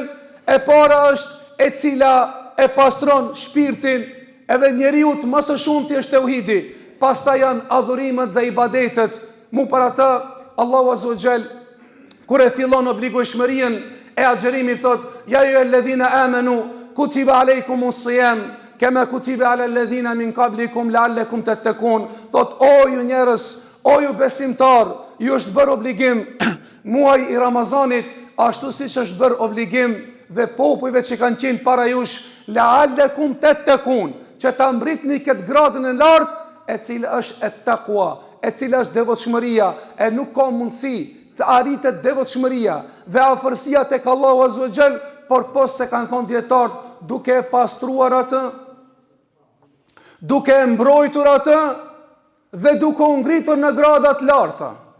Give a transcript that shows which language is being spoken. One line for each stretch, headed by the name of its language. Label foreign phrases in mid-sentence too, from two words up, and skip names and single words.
Albanian: E para është e cila e pastron shpirtin, edhe njeriu më së shumti është tauhidi. Pastaj janë adhurimet dhe ibadetet. Mu para të Allahu
Arabic: عز وجل
Albanian: kur e fillon obligueshmërinë e agjerimit thot:
Arabic: "يا أيها الذين آمنوا كتب عليكم الصيام كما كتب على الذين من قبلكم لعلكم تتقون."
Albanian: Thot: "O ju njerëz, o ju besimtar, ju është bërë obligim muaji i Ramazanit, ashtu siç është bërë obligim dhe popujve që kanë qenë para jush,
Arabic: لعلكم تتقون,
Albanian: që ta mbritni këtë gradën e lartë, e cila është at-taqwa, e cila është devotshmëria, e nuk ka mundësi të arritet devotshmëria dhe afërsia tek Allahu
Arabic: عز وجل,
Albanian: por pos se kanë thonë dietarët, duke e pastruar atë, duke e mbrojtur atë dhe duke u ngritur në grada të larta.